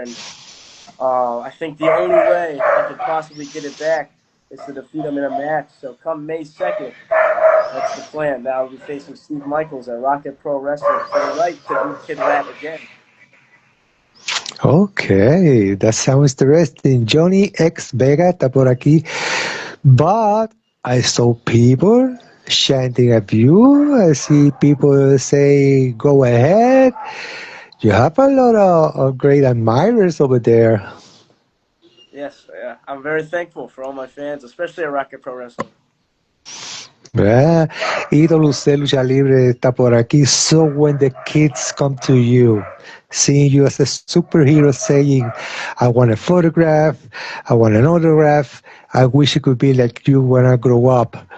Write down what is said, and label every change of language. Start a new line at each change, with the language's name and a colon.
English: And I think the only way I could possibly get it back is to defeat him in a match. So come May 2nd, that's the plan. Now I'll be facing Steve Michaels at Rocket Pro Wrestling for the right to beat Kid Lat again. Okay, that sounds interesting.
Spanish: Johnny X Vega está por aquí.
English: But I saw people chanting at you. I see people say, go ahead. You have a lot of great admirers over there. Yes, yeah. I'm very thankful for all my fans, especially at Rocket Pro Wrestling.
Spanish: IWC Lucha Libre está por aquí.
English: So when the kids come to you, seeing you as a superhero saying, I want a photograph, I want an autograph, I wish it could be like you when I grow up.